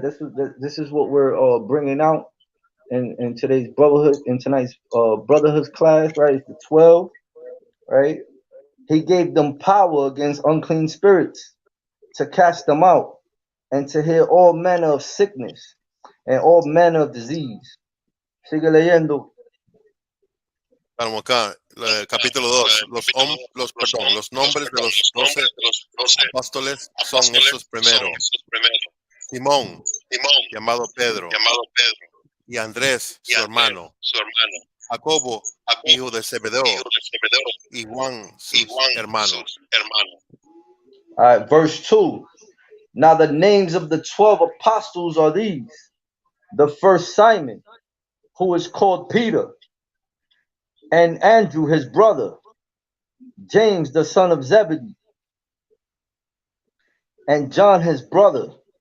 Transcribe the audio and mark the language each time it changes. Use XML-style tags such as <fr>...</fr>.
<en>This is what we're bringing out in today's brotherhood, in tonight's brotherhood class, right? It's the 12, right? He gave them power against unclean spirits to cast them out and to heal all manner of sickness and all manner of disease.</en> <es>Sigue leyendo. Vamos acá, capítulo 2. Los nombres de los 12 apóstoles son estos primeros: Simón, llamado Pedro, y Andrés, su hermano, Jacobo, hijo de Zebedeo, y Juan, sus hermanos.</es> <en>All right, verse 2. Now the names of the 12 apostles are these: the first Simon, who is called Peter, and Andrew his brother, James the son of Zebedee, and John his brother.</en>